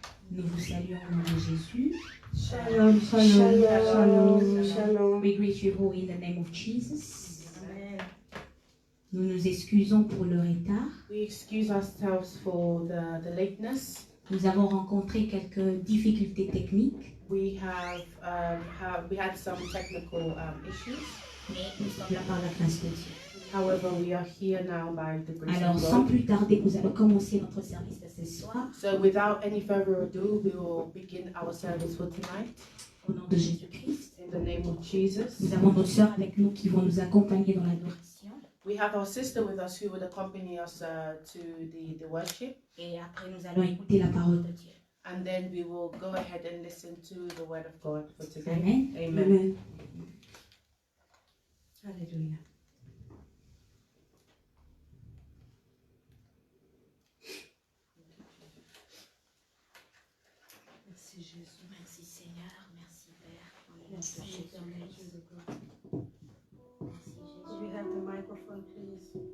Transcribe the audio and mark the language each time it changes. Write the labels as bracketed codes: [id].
[fr] Nous vous saluons au nom de Jésus. Shalom, shalom, shalom, shalom. [en] We greet you all in the name of Jesus. Amen. [fr] Nous nous excusons pour le retard. [en] We excuse ourselves for the lateness. [fr] Nous avons rencontré quelques difficultés techniques. [en] We had some technical issues. [fr] Mais nous sommes là par la grâce de Dieu. [en] However, we are here now by the grace [fr] Alors, [en] of [fr] sans [en] God. [fr] plus tarder, nous allons commencer notre service de ce soir. [en] So, without any further ado, we will begin our service for tonight. [fr] Au nom de Jésus-Christ. [en] In the name of Jesus. [fr] Nous avons nos sœurs avec nous qui vont nous accompagner dans l'adoration. [en] We have our sister with us who will accompany us to the worship. [fr] Et après, nous allons écouter la parole de Dieu. [en] And then we will go ahead and listen to the word of God for today. Amen. Amen. Amen. Alléluia. [fr] Merci Jésus. Merci Seigneur, merci Père. Merci Jésus. Merci Jésus. [en] we have the microphone, please?